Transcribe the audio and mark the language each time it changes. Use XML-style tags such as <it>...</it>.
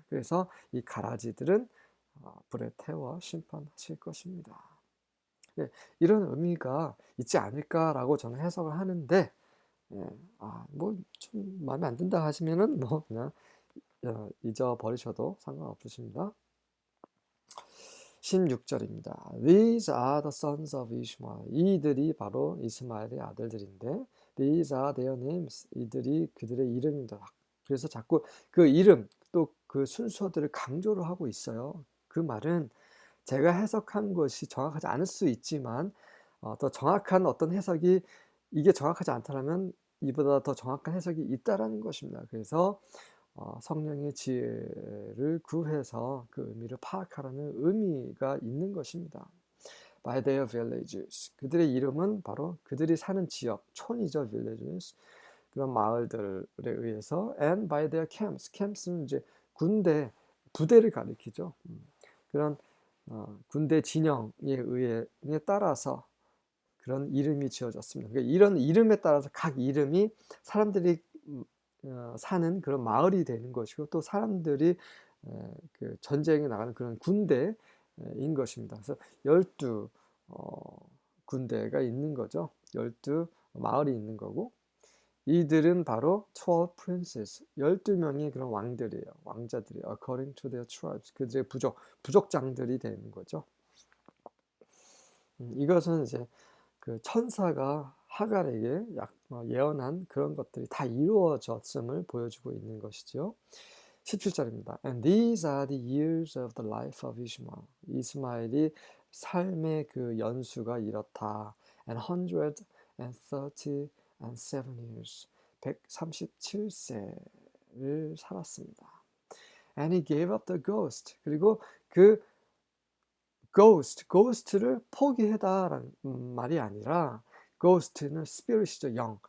<ko>그래서 이 가라지들은 불에 태워 심판하실 것입니다. 네, 이런 의미가 있지 않을까라고 저는 해석을 하는데 뭐좀 마음에 안 든다 하시면은 뭐 그냥 잊어버리셔도 상관없으십니다. 16절입니다.</ko> <en>These are the sons of Ishmael.</en> <ko>이들이 바로 이스마엘의 아들들인데</ko> <en>These are their names.</en> <ko>이들이 그들의 이름입니다. 그래서 자꾸 그 이름 또 그 순서들을 강조를 하고 있어요. 그 말은 제가 해석한 것이 정확하지 않을 수 있지만 더 정확한 어떤 해석이 이게 정확하지 않다면 이보다 더 정확한 해석이 있다라는 것입니다. 그래서 성령의 지혜를 구해서 그 의미를 파악하라는 의미가 있는 것입니다.</ko> <en>By their villages.</en> <ko>그들의 이름은 바로 그들이 사는 지역, 촌이죠, villages. 그런 마을들에 의해서</ko> <en>and by their camps.</en> <ko>camps는 이제 군대, 부대를 가리키죠. 그런 군대 진영에 따라서 그런 이름이 지어졌습니다. 그러니까 이런 이름에 따라서 각 이름이 사람들이 사는 그런 마을이 되는 것이고 또 사람들이 그 전쟁에 나가는 그런 군대인 것입니다. 그래서 12 군대가 있는 거죠. 12 마을이 있는 거고 이들은 바로 12 princes, 12명의 그런 왕들이에요. 왕자들이에요.</ko> <en>According to their tribes.</en> <ko>그들의 부족장들이 되는 거죠. 이것은 이제 그 천사가 하갈에게 예언한 그런 것들이 다 이루어졌음을 보여주고 있는 것이죠. 17절입니다.</ko> <en>And these are the years of the life of Ishmael.</en> <ko>이스마엘이 삶의 그 연수가 이렇다.</ko> <en>And 137 years.</en> <ko>137세를 살았습니다.</ko> <en>And he gave up the ghost.</en> <ko>그리고 그 ghost를 포기하다라는 말이 아니라 ghost는 spirit이죠. 영.</ko>